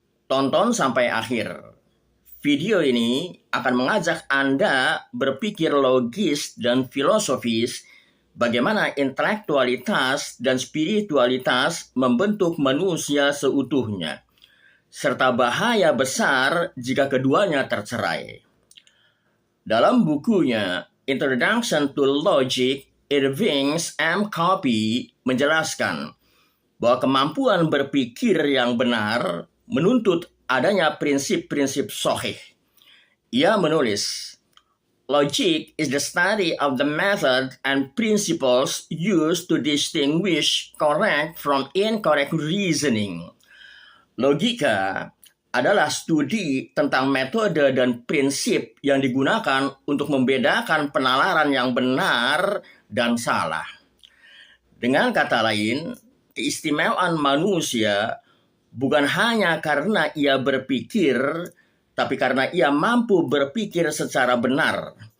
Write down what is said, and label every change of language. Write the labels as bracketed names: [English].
[Indonesian] Tonton sampai akhir. Video ini akan mengajak Anda berpikir logis dan filosofis bagaimana intelektualitas dan spiritualitas membentuk manusia seutuhnya, serta bahaya besar jika keduanya tercerai. Dalam bukunya Introduction to Logic, Irving's M. Copy menjelaskan bahwa kemampuan berpikir yang benar menuntut adanya prinsip-prinsip sahih. [English] Ia menulis, "Logic is the study of the method and principles used to distinguish correct from incorrect reasoning." [Indonesian] Logika adalah studi tentang metode dan prinsip yang digunakan untuk membedakan penalaran yang benar dan salah. Dengan kata lain, keistimewaan manusia bukan hanya karena ia berpikir, tapi karena ia mampu berpikir secara benar.